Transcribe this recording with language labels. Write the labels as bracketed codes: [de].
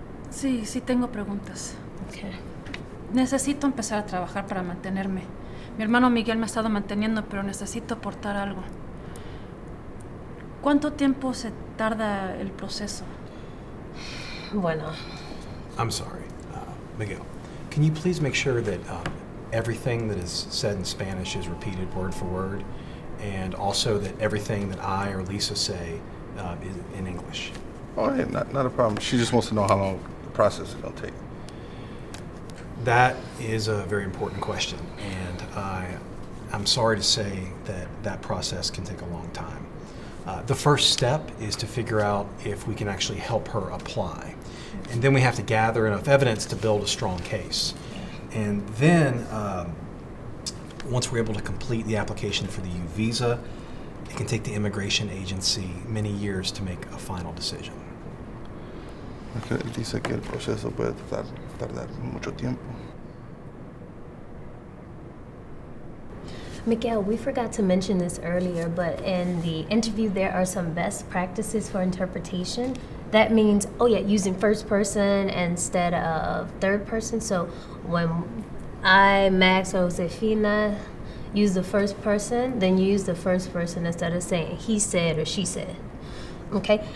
[es] Sí, tengo preguntas. [en] Okay. [es] Necesito empezar a trabajar para mantenerme. Mi hermano Miguel me ha estado manteniendo, pero necesito aportar algo. ¿Cuánto tiempo se tarda el proceso? Bueno. [en] I'm sorry, Miguel. Can you please make sure that everything that is said in Spanish is repeated word for word, and also that everything that I or Lisa say is in English? Oh, hey, not a problem. She just wants to know how long the process is going to take. That is a very important question, and I'm sorry to say that process can take a long time. The first step is to figure out if we can actually help her apply. And then we have to gather enough evidence to build a strong case. And then, once we're able to complete the application for the U visa, it can take the immigration agency many years to make a final decision. [es] Okay, dice que el proceso puede tardar mucho tiempo. [en] Miguel, we forgot to mention this earlier, but in the interview there are some best practices for interpretation. That means, using first person instead of third person. So when I, Max, or Josefina use the first person, then you use the first person instead of saying he said or she said. Okay?